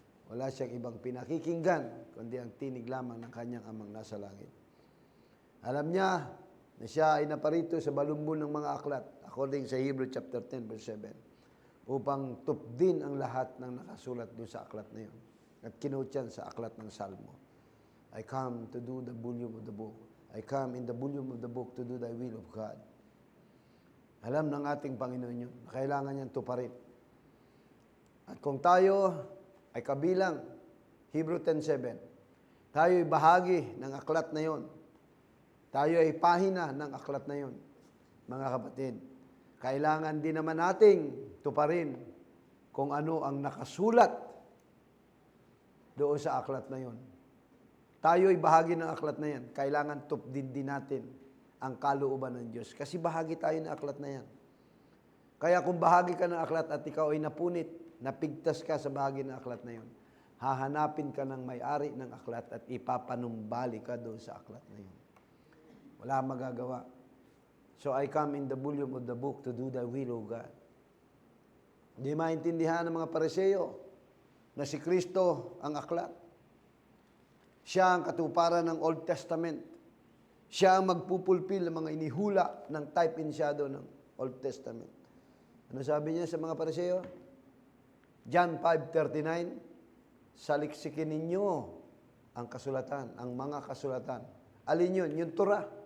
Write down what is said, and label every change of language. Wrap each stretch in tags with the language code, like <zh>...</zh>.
<tl>Wala siyang ibang pinakikinggan, kundi ang tinig lamang ng kanyang amang nasa langit. Alam niya na siya ay naparito sa balumbon ng mga aklat, according sa Hebrews chapter 10, verse 7, upang tupdin ang lahat ng nakasulat doon sa aklat na yun. At kinuot yan sa aklat ng Salmo.</tl> <en>I come to do the volume of the book. I come in the volume of the book to do thy will of God.</en> <tl>Alam ng ating Panginoon yun. Kailangan niyang tuparin. At kung tayo ay kabilang, Hebrews 10:7, tayo ay bahagi ng aklat na yun. Tayo ay pahina ng aklat na yun. Mga kapatid, kailangan din naman nating tuparin kung ano ang nakasulat doon sa aklat na yun. Tayo ay bahagi ng aklat na yan. Kailangan tupdin din natin ang kalooban ng Diyos. Kasi bahagi tayo ng aklat na yan. Kaya kung bahagi ka ng aklat at ikaw ay napunit, napigtas ka sa bahagi ng aklat na yun, hahanapin ka ng may-ari ng aklat at ipapanumbali ka doon sa aklat na yun. Wala kang magagawa.</tl> <en>So I come in the volume of the book to do thy will, O God.</en> <tl>Hindi maintindihan ng mga Pariseo na si Kristo ang aklat. Siya ang katuparan ng Old Testament. Siya ang magpupulpil ng mga inihula ng</tl> <en>type and shadow</en> <tl>ng Old Testament. Ano sabi niya sa mga Pariseo? John 5:39, saliksikin ninyo ang kasulatan, ang mga kasulatan. Alin yun? Yung Torah.</tl>